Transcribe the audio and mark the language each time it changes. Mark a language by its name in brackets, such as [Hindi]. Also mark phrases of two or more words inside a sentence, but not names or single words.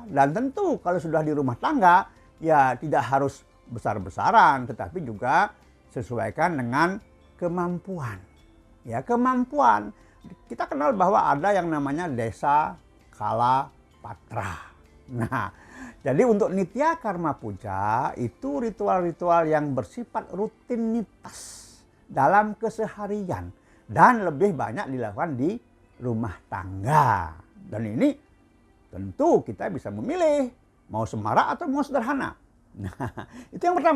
[Indonesian] Dan tentu kalau sudah di rumah tangga ya tidak harus besar-besaran, tetapi juga sesuaikan dengan kemampuan. Ya, kemampuan. Kita kenal bahwa ada yang namanya [Sanskrit] desa kala patra. [Indonesian] Nah, jadi untuk [Sanskrit] nitya karma puja [Indonesian] itu ritual-ritual yang bersifat rutinitas dalam keseharian dan lebih banyak dilakukan di rumah tangga. Dan ini tentu kita bisa memilih mau semarak atau mau sederhana. Nah, itu yang pertama.